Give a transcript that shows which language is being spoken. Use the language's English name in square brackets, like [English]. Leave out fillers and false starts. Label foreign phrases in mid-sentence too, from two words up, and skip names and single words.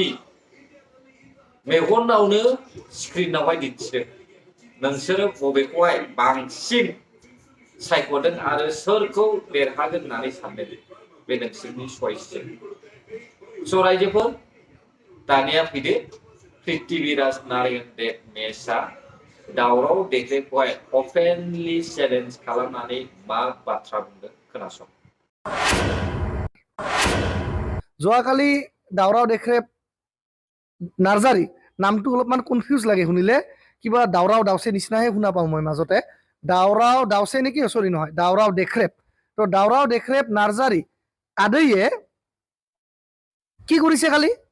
[Bodo] मेगनावनो स्क्रिनावहाय दिन्थिदों नोंसोरो बबेखौहाय बांसिन सायख'दों आरो सोरखौ देरहागोन होननानै सानदों बे नोंसोरनि चइसजों रायजोफोर दानिया फैदो पृथ्वीराज नारायण देबमेसआ दावराव देख्रेबखौहाय [English] openly challenge [Bodo] खालामनानै मा बाथ्रा बुंदों खोनासं [Assamese] যোৱাকালি দাউৰাও দেখৰেপ নাৰ্জাৰী নামটো অলপমান কনফিউজ লাগে শুনিলে, কিবা দাউৰাও দাউচে নিচিনাহে শুনা পাওঁ মই মাজতে। দাউৰাও দাউচে নেকি, চৰি নহয়, দাউৰাও দেখৰেপ। তো দাউৰাও দেখৰেপ নাৰ্জাৰী আদৈয়ে কি কৰিছে কালি?